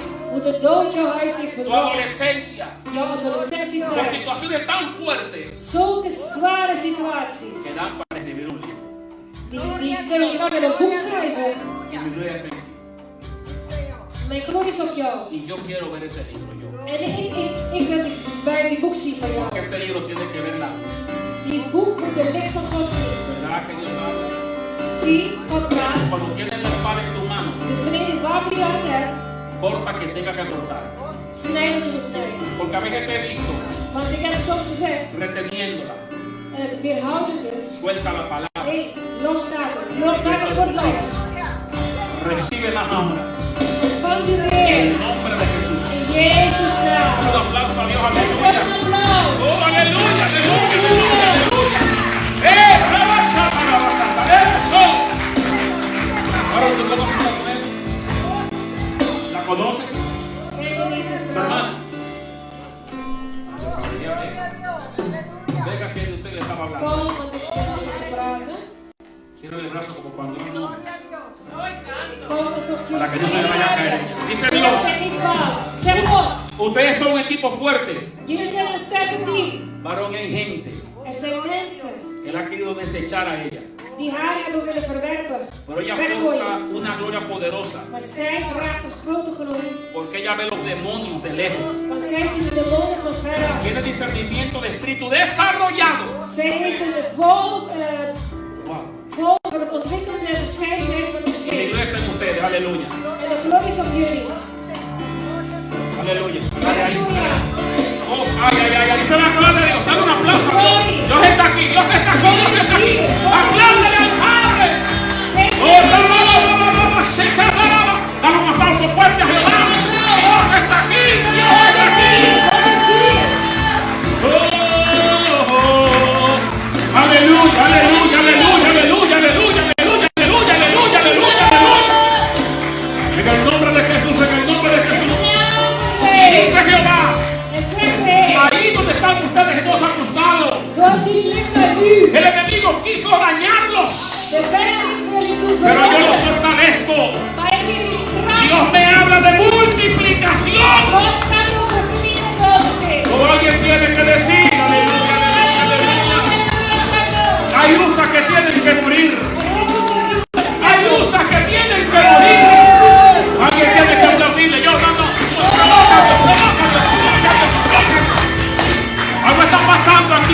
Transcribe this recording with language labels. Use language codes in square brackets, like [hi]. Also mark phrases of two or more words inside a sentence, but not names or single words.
[nl] Hoe de dood jouw huis heeft [es] tu [nl] bezocht. [es] adolescencia, [nl] Jouw [es] por [nl] adolescentietijd. [es] situaciones tan fuertes [nl] Zulke zware situaties. [es] que dan para escribir un libro. [nl] Die kun je kan in een boek schrijven. [es] Y mi gloria está en ti. [nl] Mijn glorie is op jou. [es] Y yo quiero ver ese libro yo. [nl] En ik wil bij die boek zien van jou. [es] Porque ese libro tiene que ver la luz. [nl] Die boek moet de licht van God zien. [es] ¿Verdad que Dios habla? [nl] Zie, God praat. [es] Cuando tienes la espada en tu mano, [nl] Dus wanneer je wapen in je hand hebt, [es] corta que tenga que cortar. [nl] snijd wat je moet snijden. [es] Porque a veces te he visto [nl] Want ik heb soms gezegd, [es] reteniéndola. [nl] het weerhoudende. [es] Suelta la palabra. [nl] Nee, loslaten. Laat het wordt los. [es] Recibe la hambre. [nl] Ontvang je En weer. [es] en nombre de Jesús. [nl] In Jezus' naam. [es] Un aplauso a Dios, [nl] Een [es] aleluya. [nl] applaus. [es] Oh, aleluya, aleluya, aleluya, aleluya. Rabasha, rabasha, eso. Ahora tú conoces a la mujer. ¿La conoces? [nl] Ken je deze [es] Su [nl] vrouw? [es] hermana. Venga, que de usted le estaba hablando. [nl] Kom, want ik wil met je praten. [es] Quiero el brazo como cuando era un hombre. [nl] Kom alsof je... [es] Para que no se le vaya a caer ella. Dice Dios. [nl] Zeg niet fout. Zeg God. [es] Ustedes son un equipo fuerte. [nl] Jullie zijn een sterke team. [es] Varón, hay gente [nl] Er zijn mensen [es] que la ha querido desechar a ella. [nl] die haar hebben willen verwerpen. [es] Pero ella porta [nl] Weggooien. [es] una gloria poderosa. [nl] Maar zij draagt een grote glorie. [es] Porque ella ve los demonios de lejos. [nl] Want zij ziet de demonen van veraf. [es] Tiene discernimiento de espíritu desarrollado. [nl] Zij heeft een vol Wow. ontwikkeld en verscheidenheid van de [es] Y mi [nl] geest. [es] gloria está en ustedes. Aleluya. [nl] En de glorie is op jullie. [es] Aleluya. Dale ahí, dale ahí. Oh, ay, ay, ay, ay. Dice la palabra de Dios. Dale un aplauso a Dios. Dios está aquí. Dios está aquí. Dios está aquí. Apláudele al Padre. Oh, no, no, no, no, no, no. Sheka, no, no, no. Dale un aplauso fuerte a Jehová. Dios está aquí. Dios está aquí. Oh, aleluya, aleluya, aleluya, aleluya, aleluya, aleluya, aleluya, aleluya, aleluya, aleluya. En el nombre de Jesús, en el nombre de Jesús. Y dice Jehová, ahí donde están ustedes todos acusados, [nl] Zoals jullie liggen nu. [es] el enemigo quiso dañarlos, [nl] De vijand wil jullie doen [es] pero yo los [nl] veranderen. [es] fortalezco. [nl] Maar ik geef jullie kracht. [es] Dios me habla de multiplicación. [nl] God gaat over vermenigvuldiging. [es] Como alguien tiene que decir, aleluya, aleluya, aleluya. Hay usas que tienen que morir. Hay usas que tienen que morir. Alguien tiene que aplaudirle. Yo no. Algo está pasando aquí.